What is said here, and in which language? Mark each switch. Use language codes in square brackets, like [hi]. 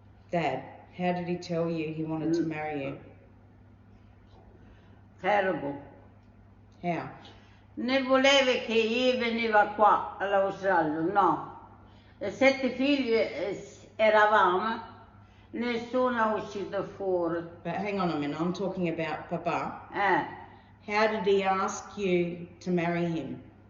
[en] Dad, how did he tell you he wanted to marry you? Terrible. How? [it] Ne voleva che io veniva qua all'Australia, no. 7 figli eravamo, nessuno è uscito fuori. [en] But hang on a minute, I'm talking about Papa. Eh. How did he ask you to marry him?